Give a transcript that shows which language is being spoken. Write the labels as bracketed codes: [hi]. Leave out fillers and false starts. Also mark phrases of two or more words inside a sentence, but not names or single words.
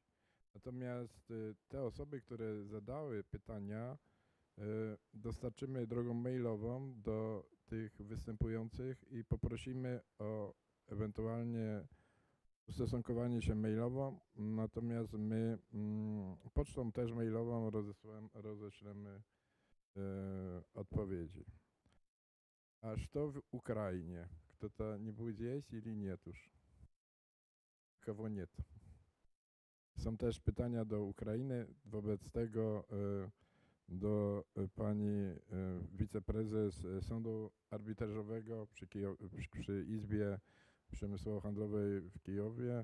[pl] Natomiast te osoby, które zadały pytania, dostarczymy drogą mailową do tych występujących i poprosimy o ewentualnie ustosunkowanie się mailowo, natomiast my pocztą też mailową roześlemy odpowiedzi. [ru] A что в Украине? Кто-то не будет есть или нет już? [pl] Kogo nie? Są też pytania do Ukrainy, wobec tego do pani wiceprezes Sądu Arbitrażowego przy Izbie Przemysłowo-Handlowej w Kijowie.